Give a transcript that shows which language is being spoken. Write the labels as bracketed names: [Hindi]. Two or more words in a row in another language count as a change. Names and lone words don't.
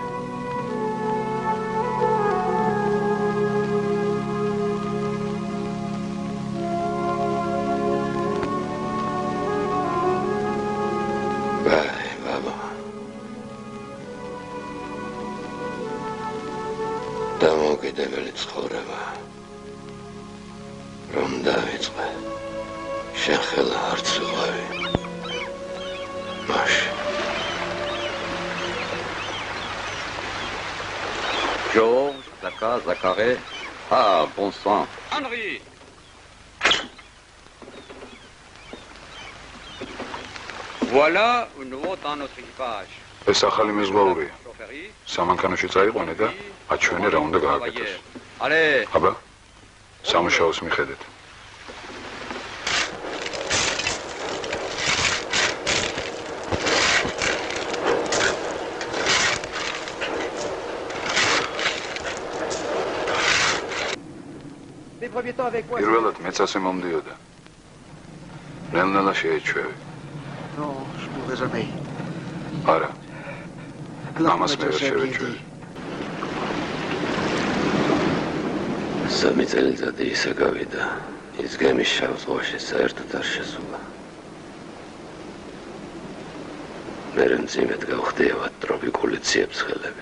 [Georgian] ბაბა, დამოუკიდებელი ცხოვრება რომ დავიწყე, შენ ხელა არც ვიყავი. მაშინ [French] Georges, Zaka, Zacharet. Ah, bon sang. Henri! Voilà un nouveau dans notre équipage. [Georgian] ეს ახალი მეზღვაურია. სამანქანოში წაიყვანე და აჩვენე რა უნდა გააკეთოს. [French] Allez! [Georgian] აბა, სამუშაოს მიხედეთ. პირველად მეც ასე მომდიოდა. ნელ-ნელა შეეჩვევი. [French] Non, je mourrai jamais. [Georgian] არა. ამას მე ვერ შევეჩვევი. სამი წელიწადი ისე გავიდა, ის გემის შავ ზღვაში საერთოდ არ შესულა. მერე მძიმედ გავხდიევად ტროპიკული ციებ-ცხელებით.